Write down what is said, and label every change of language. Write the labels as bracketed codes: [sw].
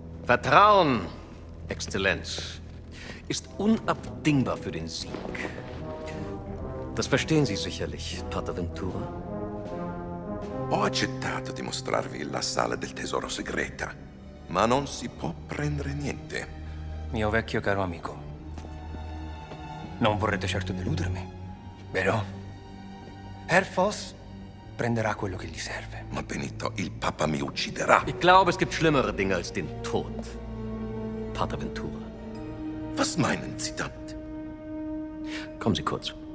[de] Vertrauen, Exzellenz, ist unabdingbar für den Sieg. Das verstehen Sie sicherlich, Pater Ventura. [it] Ho accettato di mostrarvi la sala del tesoro segreta, ma non si può prendere niente. Mio vecchio caro amico, non vorrete certo deludermi, vero? Herr Voss prenderà quello che gli serve. Ma Benito, il Papa mi ucciderà. [de] Ich glaube, es gibt schlimmere Dinge als den Tod, Pater Ventura. Was meinen Sie damit? Kommen Sie kurz.